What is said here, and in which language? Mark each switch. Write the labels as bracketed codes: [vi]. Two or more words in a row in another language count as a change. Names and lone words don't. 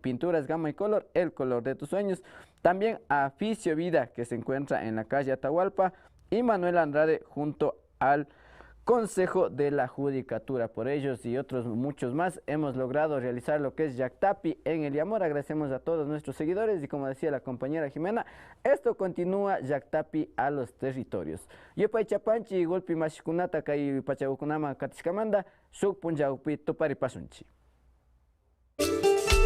[es] Pinturas Gama y Color, el color de tus sueños. También a Fisio Vida, que se encuentra en la calle Atahualpa, y Manuel Andrade junto al Consejo de la Judicatura. Por ellos y otros muchos más hemos logrado realizar lo que es Yactapi en el Yamor. Agradecemos a todos nuestros seguidores y, como decía la compañera Jimena, esto continúa Yactapi a los territorios. [qu] Yopay chapanchi golpi mashikunata kay pachagukunama katiskamanda, shuk punjaupi tupari pasunchi.